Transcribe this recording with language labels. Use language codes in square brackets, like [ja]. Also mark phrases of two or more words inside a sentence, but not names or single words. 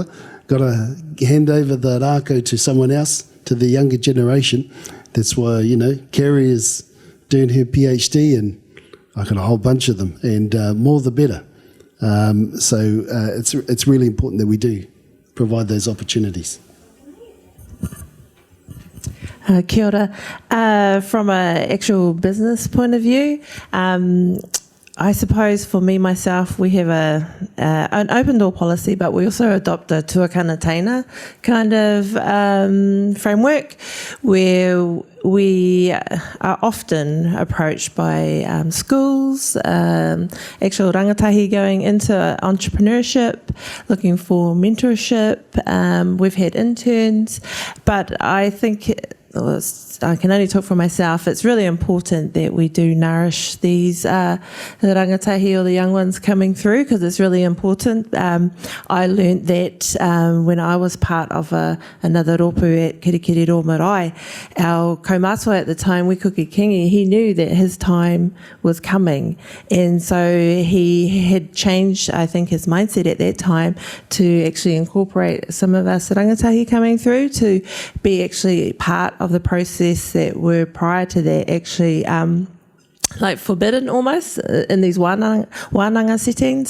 [en] Got to hand over the rākau to someone else, to the younger generation. That's why, Carrie is doing her PhD, and I got a whole bunch of them, and more the better. So it's really important that we do provide those opportunities. [mi] Kia ora. [en] From an actual business point of view, I suppose for me, myself, we have an open door policy, but we also adopt a [mi] tuakana taina [en] kind of framework, where we are often approached by schools, actual rangatahi going into entrepreneurship, looking for mentorship. We've had interns, but I think I can only talk for myself. It's really important that we do nourish these the rangatahi or the young ones coming through, because it's really important. I learnt that when I was part of another ropu at Kiri Rō Marae, our kaumātua at the time, Wikuki Kingi, he knew that his time was coming, and so he had changed, I think, his mindset at that time to actually incorporate some of us rangatahi coming through to be actually part of the process that were prior to that actually like forbidden almost in these wānanga settings.